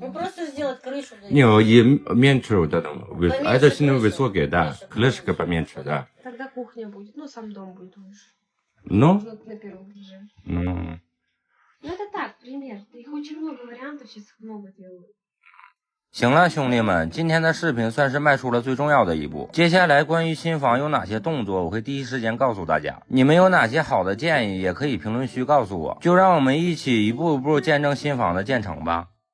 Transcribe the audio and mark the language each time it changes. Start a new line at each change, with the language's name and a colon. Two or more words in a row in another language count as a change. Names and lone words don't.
Russian: Ну, просто сделать крышу. Не, и меньше вот это. А это сильно высокое, да. Крышка поменьше, да. Тогда кухня будет. Ну, сам дом будет лучше. Ну? На 1-м этаже. Ну. Ну, это так, пример. Их очень много вариантов, сейчас их много делают.
Chinese: 行了，兄弟们，今天的视频算是迈出了最重要的一步。接下来关于新房有哪些动作，我会第一时间告诉大家。你们有哪些好的建议，也可以评论区告诉我。就让我们一起一步一步见证新房的建成吧。